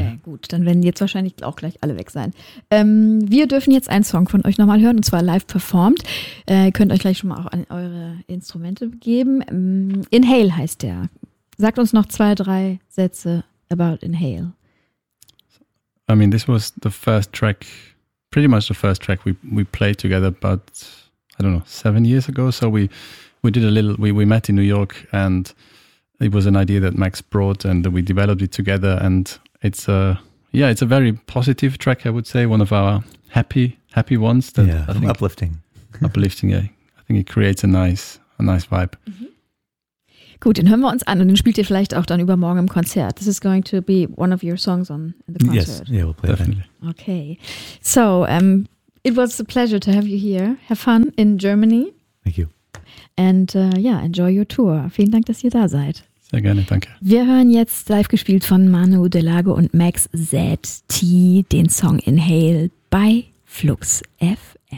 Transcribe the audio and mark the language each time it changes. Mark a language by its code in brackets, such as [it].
[de] Okay, gut, dann werden jetzt wahrscheinlich auch gleich alle weg sein. Wir dürfen jetzt einen Song von euch nochmal hören, und zwar live performt. Könnt euch gleich schon mal auch an eure Instrumente geben. Inhale heißt der. Sagt uns noch 2, 3 Sätze [en] about [de] Inhale. [en] I mean, this was the first track, pretty much the first track we played together, but I don't know, 7 years ago. So we did a little, we met in New York, and it was an idea that Max brought, and we developed it together. And it's a very positive track, I would say, one of our happy ones. That yeah, I think, uplifting. Uplifting, yeah. I think it creates a nice vibe. Mm-hmm. [de] Gut, den hören wir uns an und den spielt ihr vielleicht auch dann übermorgen im Konzert. [en] This is going to be one of your songs on in the concert. Yes, yeah, we'll play definitely. It. Okay, so it was a pleasure to have you here. Have fun in Germany. Thank you. And enjoy your tour. [de] Vielen Dank, dass ihr da seid. Sehr gerne, danke. Wir hören jetzt live gespielt von Manu de Lago und Max ZT den Song Inhale bei Flux FM.